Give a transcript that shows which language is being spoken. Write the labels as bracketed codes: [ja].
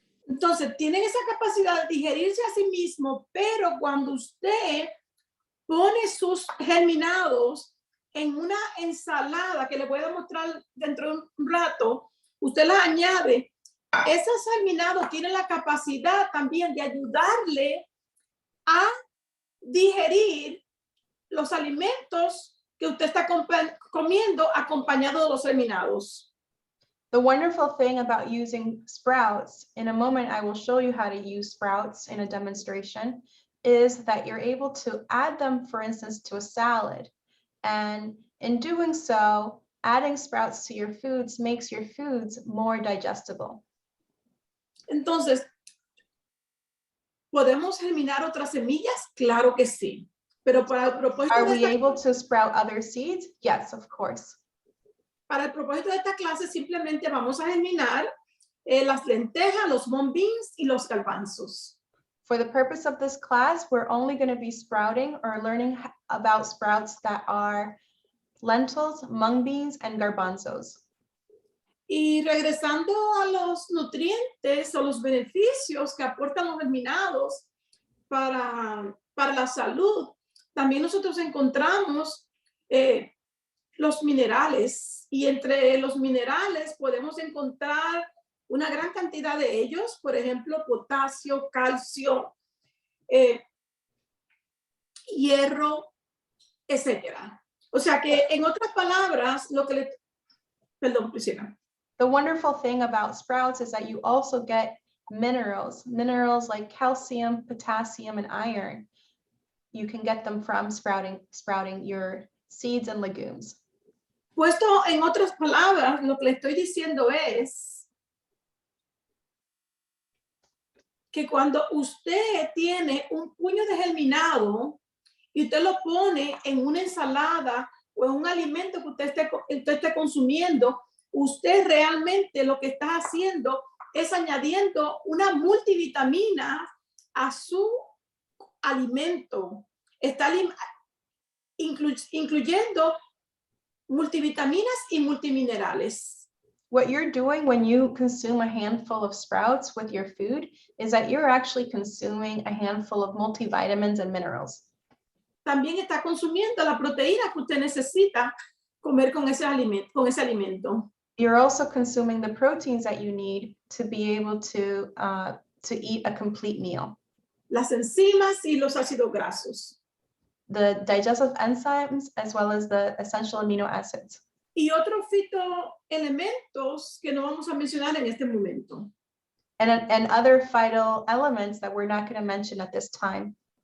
[es] Entonces, tienen esa capacidad de digerirse a sí mismo, pero cuando usted pone sus germinados en una ensalada que le voy a mostrar dentro de un rato, usted las añade, esos germinados tienen la capacidad también de ayudarle a digerir los alimentos que usted está comiendo acompañado de los germinados. [en] The wonderful thing about using sprouts, in a moment I will show you how to use sprouts in a demonstration, is that you're able to add them, for instance, to a salad. And in doing so, adding sprouts to your foods makes your foods more digestible. [es] Entonces, ¿podemos germinar otras semillas? Claro que sí. Pero para el propósito [en] Are [es] de [en] we [es] esta, [en] able to sprout other seeds? Yes, of course. [es] para el propósito de esta clase simplemente vamos a germinar las lentejas, los mung beans y los garbanzos. [en] For the purpose of this class, we're only going to be sprouting or learning about sprouts that are lentils, mung beans, and garbanzos. [es] Y regresando a los nutrientes o los beneficios que aportan los germinados para la salud, también nosotros encontramos los minerales, y entre los minerales podemos encontrar una gran cantidad de ellos, por ejemplo, potasio, calcio, hierro, etcétera. O sea que, en otras palabras, perdón, Priscila. [en] The wonderful thing about sprouts is that you also get minerals like calcium, potassium, and iron. You can get them from sprouting your seeds and legumes. [es] Puesto en otras palabras, lo que le estoy diciendo es que cuando usted tiene un puño de germinado y usted lo pone en una ensalada o en un alimento que usted esté consumiendo, usted realmente lo que está haciendo es añadiendo una multivitamina a su alimento. Está incluyendo multivitaminas y multiminerales. [en] What you're doing when you consume a handful of sprouts with your food is that you're actually consuming a handful of multivitamins and minerals. [es] También está consumiendo la proteína que usted necesita comer con ese alimento. [en] You're also consuming the proteins that you need to be able to eat a complete meal. [es] Las enzimas y los ácidos grasos. [en] The digestive enzymes as well as the essential amino acids. [es] Y otros fitoelementos que no vamos a mencionar en este momento. [en] And other phyto elements that we're not going to mention at this time.